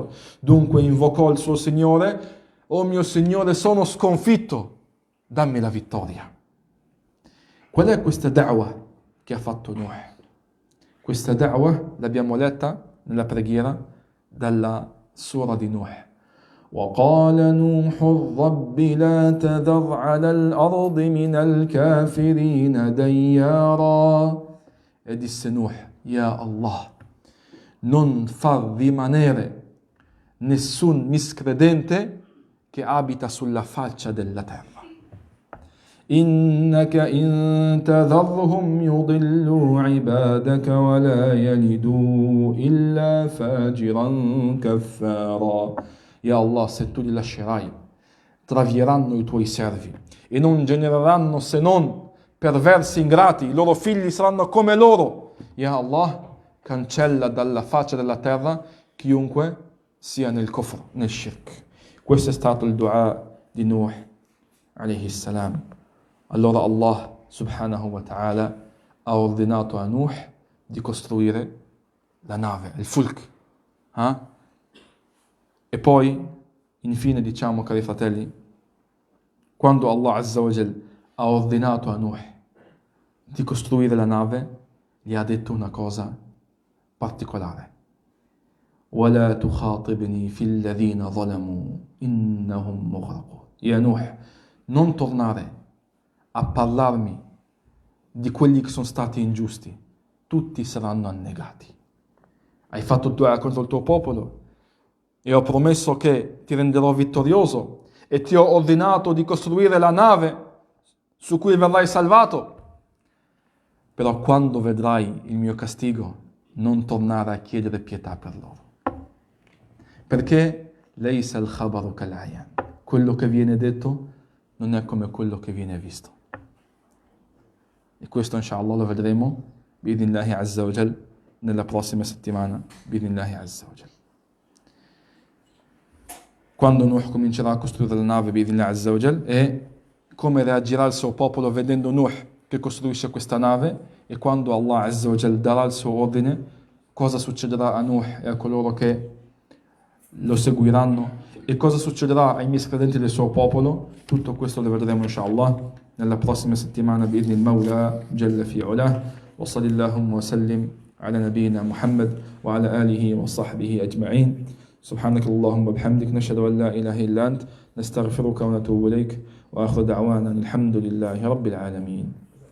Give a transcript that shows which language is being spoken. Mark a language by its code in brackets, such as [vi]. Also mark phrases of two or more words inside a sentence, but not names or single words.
[it] Dunque invocò il suo Signore, oh mio Signore, sono sconfitto, dammi la vittoria. Qual è questa da'wah che ha fatto Nuh? Questa da'wah l'abbiamo letta nella preghiera dalla sura di Nuh. [ar] وَقَالَ نُوحٌ رَبِّ لَا تَذَرْ عَلَى الْأَرْضِ مِنَ الْكَافِرِينَ دَيَّارًا. [it] E disse Nuh, [ar] يا الله, [it] non far rimanere nessun miscredente che abita sulla faccia della terra. [ar] إِنَّكَ إِن تَذَرْهُمْ يُضِلُّوا عِبَادَكَ وَلَا يَلِدُوا إِلَّا فَاجِرًا كَفَّارًا. يا الله, [it] se tu li lascerai, travieranno i tuoi servi e non genereranno se non perversi ingrati, i loro figli saranno come loro. [ar] يا الله, [it] cancella dalla faccia della terra chiunque sia nel kufr, nel shirk. Questo è stato il dua di Nuh [ar] عليه السلام. [it] Allora [ar] الله سبحانه وتعالى [it] ha ordinato a Nuh di costruire la nave, il fulk. E poi, infine, diciamo, cari fratelli, quando [ar] الله عز وجل [it] ha ordinato a Nuh di costruire la nave, gli ha detto una cosa particolare. [ar] وَلَا تُخَاطِبْنِي فِي الَّذِينَ ظَلَمُوا إِنَّهُمْ مُغْرَقُونَ. Ya Nuh, [it] non tornare a parlarmi di quelli che sono stati ingiusti, tutti saranno annegati. Hai fatto dua contro il tuo popolo e ho promesso che ti renderò vittorioso e ti ho ordinato di costruire la nave su cui verrai salvato. Però quando vedrai il mio castigo, non tornare a chiedere pietà per loro. Perché [ar] ليس الخبر كالعيان. [it] Quello che viene detto non è come quello che viene visto. E questo inshallah lo vedremo [ar] بإذن الله عز وجل [it] nella prossima settimana [ar] بإذن الله عز وجل. [it] Quando Nuh comincerà a costruire la nave [ar] بإذن الله عز وجل, [it] e come reagirà il suo popolo vedendo Nuh che costruisce questa nave, e quando [ar] الله عز وجل [it] darà il suo ordine, cosa succederà a Nuh e a coloro che lo seguiranno, e cosa succederà ai miscredenti del suo popolo. Tutto questo lo vedremo inshallah nella prossima settimana [ar] بإذن المولى جل في علاه. وصلى الله وسلم على نبينا محمد وعلى آله وصحبه أجمعين. سبحانك اللهم وبحمدك نشهد أن لا إله إلا أنت نستغفرك ونتوب إليك وآخر دعوانا الحمد لله رب العالمين.